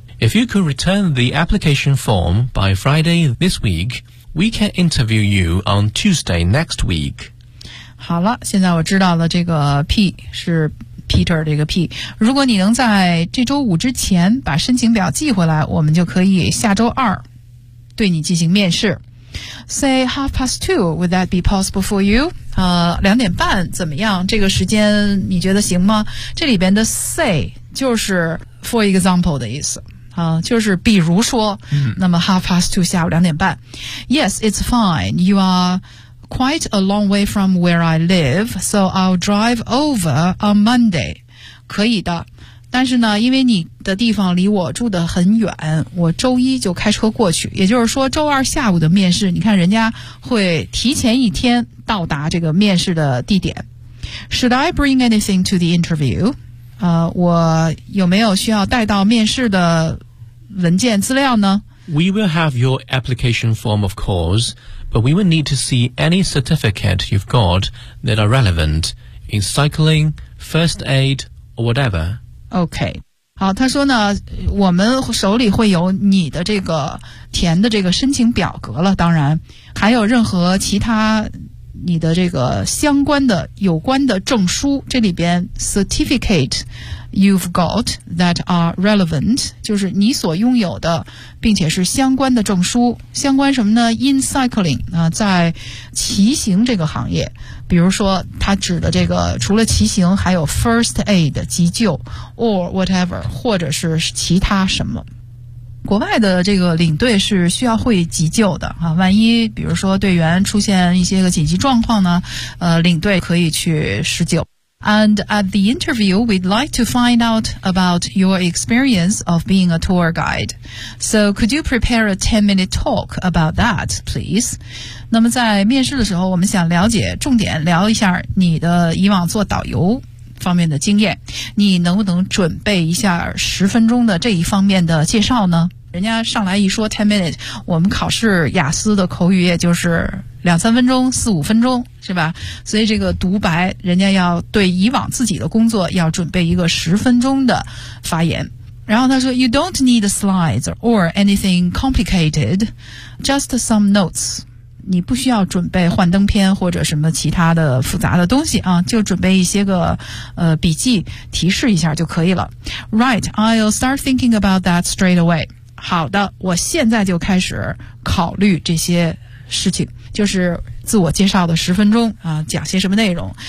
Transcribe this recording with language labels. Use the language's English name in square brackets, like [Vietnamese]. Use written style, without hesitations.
[English] If you could return the application form by Friday this week, we can interview you on Tuesday next week。 [Chinese] 好了，现在我知道了这个 P 是 Peter 这个 P。如果你能在这周五之前把申请表寄回来，我们就可以下周二对你进行面试。 [English] Say 2:30, would that be possible for you？ [Chinese] 两点半怎么样？这个时间你觉得行吗？这里边的 say 就是 for example 的意思。就是比如说，那么 2:30 下午两点半。 [English] Yes, it's fine. You are quite a long way from where I live, so I'll drive over on Monday. [Chinese] 可以的，但是呢，因为你的地方离我住得很远，我周一就开车过去，也就是说周二下午的面试，你看人家会提前一天到达这个面试的地点。 [English] Should I bring anything to the interview? [Chinese] 我有没有需要带到面试的文件资料呢？ [English] We will have your application form, of course. But we will need to see any certificate you've got that are relevant in cycling, first aid, or whatever. [Chinese] Okay. 好，他说呢，我们手里会有你的这个填的这个申请表格了，当然，还有任何其他你的这个相关的、有关的证书，这里边 certificate [English] you've got that are relevant， [Chinese] 就是你所拥有的，并且是相关的证书，相关什么呢 ？In cycling 啊、在骑行这个行业，比如说他指的这个，除了骑行，还有 first aid 急救 ，or whatever， 或者是其他什么。国外的这个领队是需要会急救的啊，万一比如说队员出现一些个紧急状况呢，领队可以去施救。 [English] And at the interview, we'd like to find out about your experience of being a tour guide. So could you prepare a 10-minute talk about that, please? [Chinese] 那么在面试的时候，我们想了解重点聊一下你的以往做导游方面的经验，你能不能准备一下10分钟的这一方面的介绍呢？人家上来一说 10 minutes， 我们考试雅思的口语也就是两三分钟、四五分钟，是吧？所以这个独白，人家要对以往自己的工作要准备一个10分钟的发言。然后他说 ， [English] You don't need slides or anything complicated, just some notes. [Chinese] 你不需要准备幻灯片或者什么其他的复杂的东西啊，就准备一些个笔记提示一下就可以了。 [English] Right, I'll start thinking about that straight away. [Chinese] 好的，我现在就开始考虑这些事情，就是自我介绍的十分钟啊，讲些什么内容。